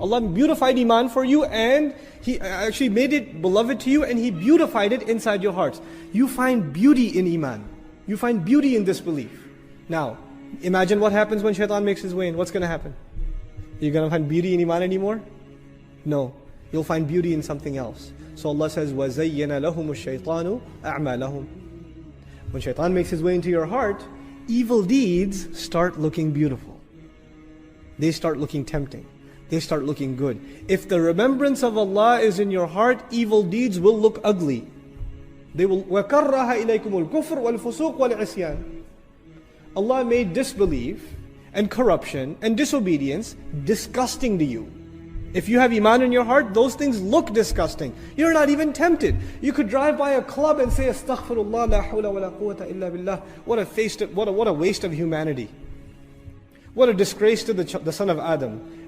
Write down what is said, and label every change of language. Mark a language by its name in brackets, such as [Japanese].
[English] Allah beautified iman for you, and He actually made it beloved to you, and He beautified it inside your hearts. You find beauty in iman. You find beauty in this belief. Now, imagine what happens when shaitan makes his way in. What's going to happen? You're going to find beauty in iman anymore? No. You'll find beauty in something else. So Allah says, [Arabic] وَزَيَّنَ لَهُمُ الشَّيْطَانُ أَعْمَالَهُم. [English] When shaitan makes his way into your heart, evil deeds start looking beautiful. They start looking tempting. They start looking good. If the remembrance of Allah is in your heart, evil deeds will look ugly. They will [Arabic] وَكَرَّهَ إِلَيْكُمُ الْكُفْرُ وَالْفُسُوقُ وَالْعِصْيَانِ. [English] Allah made disbelief and corruption and disobedience disgusting to you. If you have iman in your heart, those things look disgusting. You're not even tempted. You could drive by a club and say, [Arabic] Astaghfirullah, la hawla wa la quwwata illa billah. [English] What a waste of humanity. What a disgrace to the son of Adam.